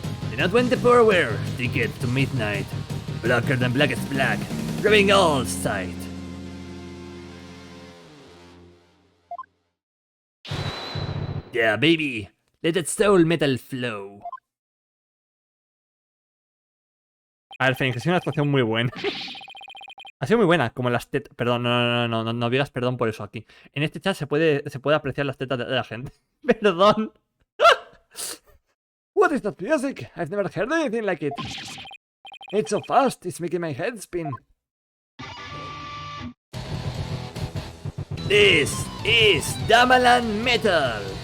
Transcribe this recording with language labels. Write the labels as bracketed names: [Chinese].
[English] Did not win the power ticket to midnight. Blacker than blackest black, grabbing all sight. Yeah, baby, let that soul metal flow. [Spanish] A ver, Fénix, ha sido una actuación muy buena. Ha sido muy buena, como las tetas. Perdón, no digas perdón por eso aquí. En este chat se puede apreciar las tetas de la gente. Perdón. [English] What is that music? I've never heard anything like it. It's so fast, it's making my head spin. This is Damalan Metal.